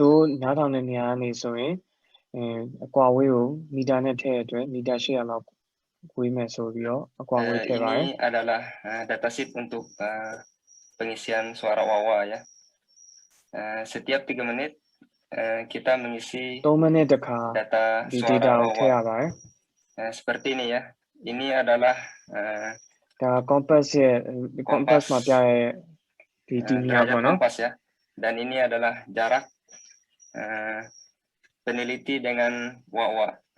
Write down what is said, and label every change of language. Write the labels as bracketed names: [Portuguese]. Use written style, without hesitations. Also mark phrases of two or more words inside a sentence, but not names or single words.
[Burmese] သူနားထောင်တဲ့နေရာကနေဆိုရင်အကွာဝေးကိုမီတာနဲ့ထည့်ရတဲ့အတွက်မီတာ800လောက်ဝေးမယ်ဆိုပြီးတော့အကွာဝေးထည့်ပါတယ် [Indonesian] Ini adalah datasheet untuk pengisian suara wawa ya. Setiap 3 menit kita mengisi [Burmese] 3 minute တစ်ခါ [Indonesian] data [Burmese] ဒီ [Indonesian] suara [Burmese] data ကိုထည့်ရ [Indonesian] wawa. [Burmese] ပါတယ် [Indonesian] Seperti ini ya. Ini adalah [Burmese] ဒါ compass ရဲ့ compass မှာပြရဲဒီဒီနေရာ [Indonesian] derajat [Burmese] ပေါ့နော် [Indonesian] kompas ya. Dan ini adalah jarak peneliti dengan wawa.